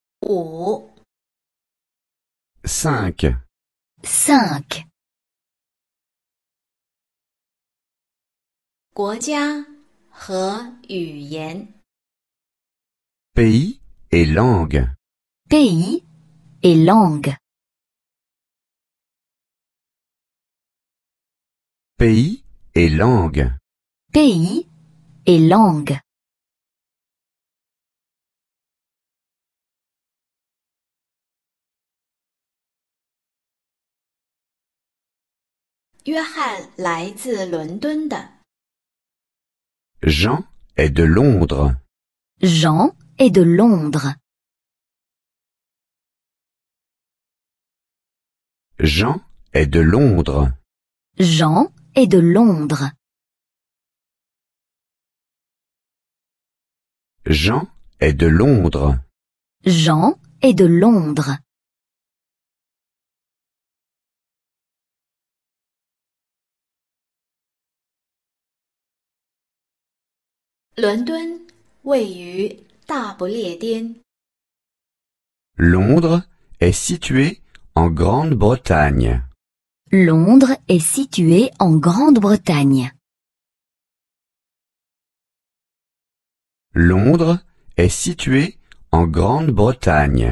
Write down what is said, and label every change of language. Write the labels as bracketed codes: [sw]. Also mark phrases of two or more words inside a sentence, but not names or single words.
[fr] 5 5. 5. [zh] 国家和语言 [fr] Pays et langue. Pays et langue. Pays et langue. Pays et langue. [zh] 约翰来自伦敦的， [fr] Jean est de Londres. Jean est de Londres. Jean est de Londres. Jean est de Londres. Jean est de Londres. Jean est de Londres. [zh] « 伦敦位于大不列颠， [fr] Londres est situé en Grande-Bretagne. Londres est situé en Grande-Bretagne. Londres est situé en Grande-Bretagne.